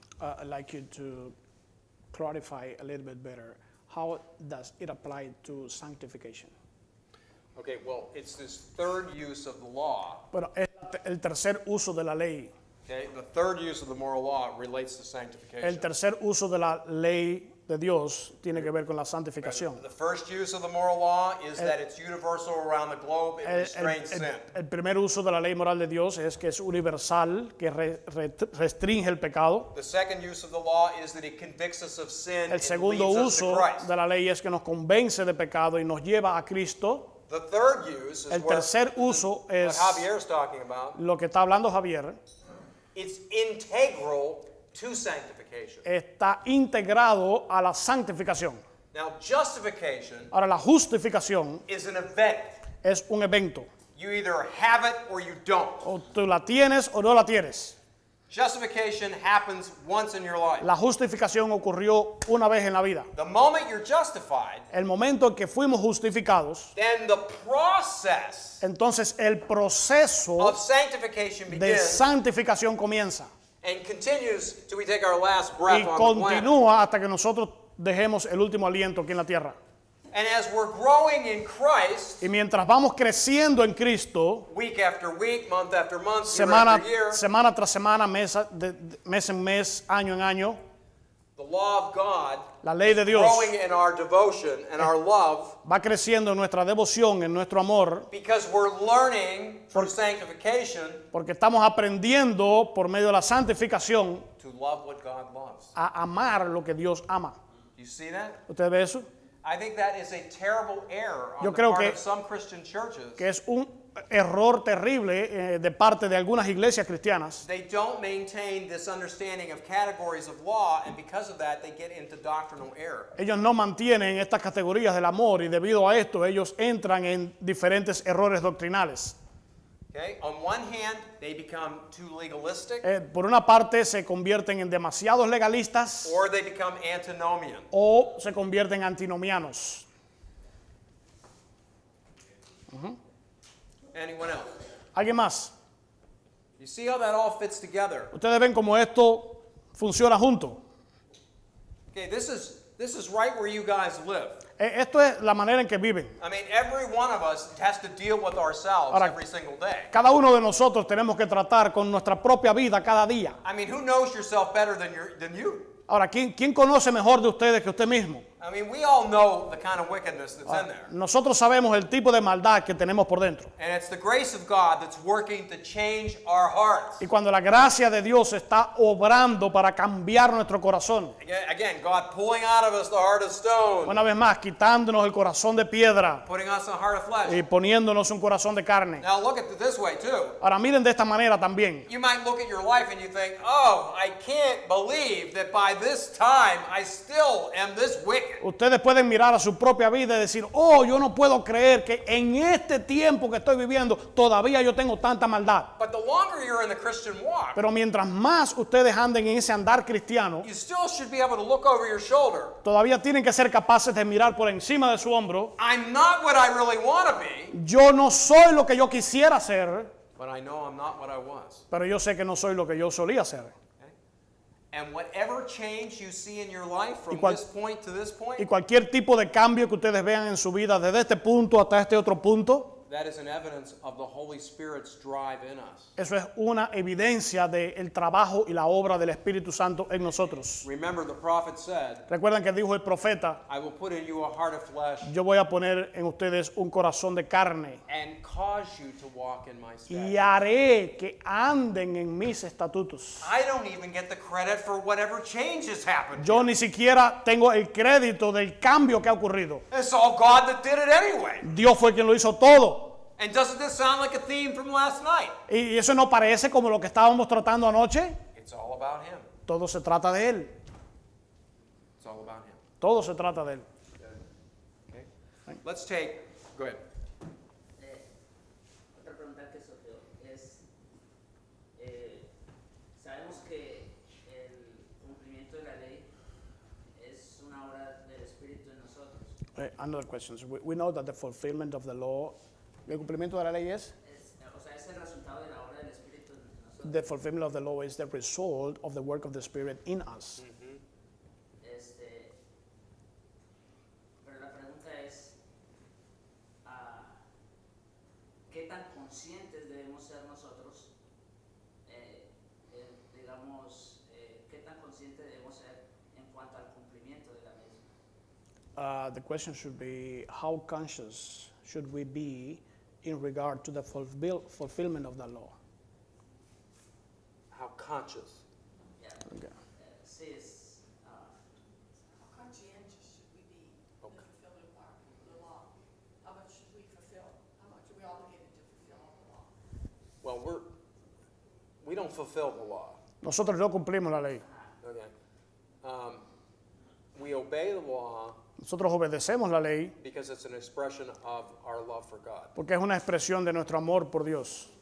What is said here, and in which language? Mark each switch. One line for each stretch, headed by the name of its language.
English: I'd like you to clarify a little bit better. How does it apply to sanctification? Okay, well, it's this third use of the law.
Spanish: Bueno, el tercer uso de la ley.
English: Okay, the third use of the moral law relates to sanctification.
Spanish: El tercer uso de la ley de Dios tiene que ver con la santificación.
English: The first use of the moral law is that it's universal around the globe. It restrains sin.
Spanish: El primer uso de la ley moral de Dios es que es universal, que restringe el pecado.
English: The second use of the law is that it convicts us of sin
Spanish: El
English: and
Spanish: segundo
English: leads us to
Spanish: uso
English: Christ.
Spanish: de la ley es que nos convence de pecado y nos lleva a Cristo.
English: The third use is
Spanish: El tercer uso
English: what
Spanish: es
English: Javier's talking about.
Spanish: lo que está hablando Javier.
English: It's integral to sanctification.
Spanish: Está integrado a la santificación.
English: Now, justification
Spanish: Ahora, la justificación
English: is an event.
Spanish: es un evento.
English: You either have it or you don't.
Spanish: O tú la tienes o no la tienes.
English: Justification happens once in your life.
Spanish: La justificación ocurrió una vez en la vida.
English: The moment you're justified,
Spanish: El momento en que fuimos justificados,
English: then the process
Spanish: entonces el proceso
English: of sanctification
Spanish: de
English: begins
Spanish: santificación comienza
English: and continues till we take our last breath
Spanish: y
English: on the planet.
Spanish: continúa hasta que nosotros dejemos el último aliento aquí en la tierra.
English: And as we're growing in Christ,
Spanish: Y mientras vamos creciendo en Cristo,
English: week after week, month after month, year
Spanish: semana,
English: after year,
Spanish: semana tras semana, mes en mes, año en año,
English: the law of God
Spanish: la ley de Dios
English: growing in our devotion and our love
Spanish: va creciendo en nuestra devoción, en nuestro amor,
English: because we're learning through sanctification
Spanish: porque estamos aprendiendo por medio de la santificación
English: to love what God loves.
Spanish: a amar lo que Dios ama.
English: You see that?
Spanish: ¿Usted ve eso?
English: I think that is a terrible error on
Spanish: Yo
English: the
Spanish: creo
English: part
Spanish: que-
English: of some Christian churches.
Spanish: Que es un error terrible de parte de algunas iglesias cristianas.
English: They don't maintain this understanding of categories of law, and because of that, they get into doctrinal error.
Spanish: Ellos no mantienen estas categorías del amor y debido a esto ellos entran en diferentes errores doctrinales.
English: Okay? On one hand, they become too legalistic,
Spanish: Por una parte se convierten en demasiados legalistas
English: or they become antinomian.
Spanish: o se convierten en antinomianos.
English: Anyone else?
Spanish: ¿Alguien más?
English: You see how that all fits together?
Spanish: Ustedes ven cómo esto funciona junto.
English: Okay, this is right where you guys live.
Spanish: Esto es la manera en que viven.
English: I mean, every one of us has to deal with ourselves
Spanish: Ahora,
English: every single day.
Spanish: Cada uno de nosotros tenemos que tratar con nuestra propia vida cada día.
English: I mean, who knows yourself better than you?
Spanish: Ahora, ¿quién conoce mejor de ustedes que usted mismo?
English: I mean, we all know the kind of wickedness that's in there.
Spanish: Nosotros sabemos el tipo de maldad que tenemos por dentro.
English: And it's the grace of God that's working to change our hearts.
Spanish: Y cuando la gracia de Dios está obrando para cambiar nuestro corazón,
English: Again, God pulling out of us the heart of stone,
Spanish: una vez más, quitándonos el corazón de piedra
English: putting us a heart of flesh.
Spanish: y poniéndonos un corazón de carne.
English: Now look at it this way too.
Spanish: Ahora miren de esta manera también.
English: You might look at your life and you think, oh, I can't believe that by this time I still am this wicked.
Spanish: Ustedes pueden mirar a su propia vida y decir, oh, yo no puedo creer que en este tiempo que estoy viviendo todavía yo tengo tanta maldad.
English: But the longer you're in the Christian walk,
Spanish: Pero mientras más ustedes anden en ese andar cristiano,
English: you still should be able to look over your shoulder.
Spanish: todavía tienen que ser capaces de mirar por encima de su hombro.
English: I'm not what I really want to be,
Spanish: Yo no soy lo que yo quisiera ser,
English: but I know I'm not what I was.
Spanish: pero yo sé que no soy lo que yo solía ser.
English: And whatever change you see in your life from
Spanish: cual-
English: this point to this
Spanish: Y
English: point,
Spanish: cualquier tipo de cambio que ustedes vean en su vida desde este punto hasta este otro punto,
English: That is an evidence of the Holy Spirit's drive in us.
Spanish: Eso es una evidencia del trabajo y la obra del Espíritu Santo en nosotros.
English: Remember, the prophet said,
Spanish: Recuerdan que dijo el profeta,
English: I will put in you a heart of flesh
Spanish: yo voy a poner en ustedes un corazón de carne
English: and cause you to walk in my
Spanish: y
English: statutes.
Spanish: haré que anden en mis estatutos.
English: I don't even get the credit for whatever changes happened.
Spanish: Yo ni siquiera tengo el crédito del cambio que ha ocurrido.
English: It's all God that did it anyway.
Spanish: Dios fue quien lo hizo todo.
English: And doesn't this sound like a theme from last night?
Spanish: Y eso no parece como lo que estábamos tratando anoche.
English: It's all about Him.
Spanish: Todo se trata de Él.
English: It's all about Him.
Spanish: Todo se trata de Él.
English: Okay? Let's take, go ahead.
Spanish: Otra pregunta que surgió es, sabemos que el cumplimiento de la ley es una obra del Espíritu en nosotros.
English: Another question. We know that the fulfillment of the law,
Spanish: el cumplimiento de la ley es, O sea, es el resultado de la obra del Espíritu en nosotros.
English: the fulfillment of the law is the result of the work of the Spirit in us.
Spanish: Pero la pregunta es, ¿qué tan conscientes debemos ser nosotros, digamos, qué tan conscientes debemos ser en cuanto al cumplimiento de la misma?
English: The question should be, how conscious should we be in regard to the fulfillment of the law? How conscious.
Spanish: Ya,
English: Okay.
Spanish: sí, es,
English: How conscientious should we be in the fulfillment of the law? How much should we fulfill? How much are we obligated to fulfill the law? Well, we don't fulfill the law.
Spanish: Nosotros no cumplimos la ley.
English: Okay. We obey the law
Spanish: Nosotros obedecemos la ley
English: because it's an expression of our love for God.
Spanish: porque es una expresión de nuestro amor por Dios.